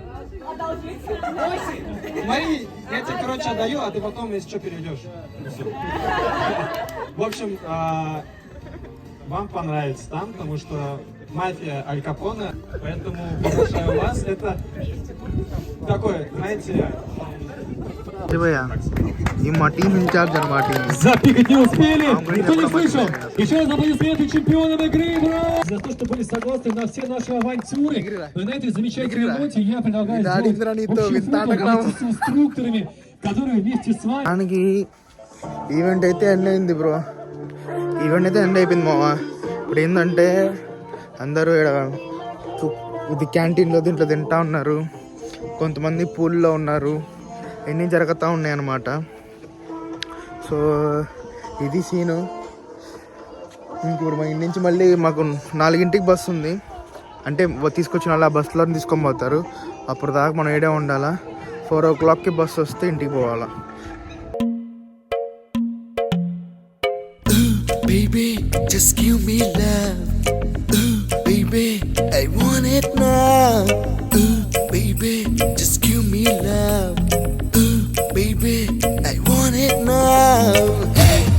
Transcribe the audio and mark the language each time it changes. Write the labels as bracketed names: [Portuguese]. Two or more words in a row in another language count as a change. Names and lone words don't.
[Russian] Смотри, я тебе, короче, отдаю, а ты потом, если что, перейдешь. В общем, вам понравится там, потому что мафия Аль Капоне, поэтому приглашаю вас. Это такой, знаете... [Telugu] ఈ మా టీం ఇన్ఛార్జ్ అనమాట. [Russian] запикать не успели, никто не слышал. Еще раз аплодисменты чемпионам игры, бро! За то, что были согласны на все наши авантюры. Но на этой замечательной ноте я предлагаю сделать общий фото с инструкторами, которые вместе с вами... [Telugu] దానికి ఈవెంట్ అయితే ఎండ్ అయింది బ్రో. ఈవెంట్ అయితే ఎండ్ అయిపోయింది మామ. ఇప్పుడు ఏంటంటే అందరూ ఇది క్యాంటీన్లో దీంట్లో తింటా ఉన్నారు. కొంతమంది పూల్లో ఉన్నారు. ఎన్ని జరుగుతూ ఉన్నాయి అన్నమాట. సో ఇది సీను. ఇప్పుడు మా ఇంటి నుంచి మళ్ళీ మాకు 4ంటికి బస్సు ఉంది. అంటే తీసుకొచ్చిన వాళ్ళు ఆ బస్సులో తీసుకొని పోతారు. అప్పుడు దాకా మనం ఏడే ఉండాలా. 4 o'clockకి బస్సు వస్తే ఇంటికి పోవాలా. [English] Baby, just give me love. Baby, I want it now. Baby, just give me love. Baby, I want it now. Hey!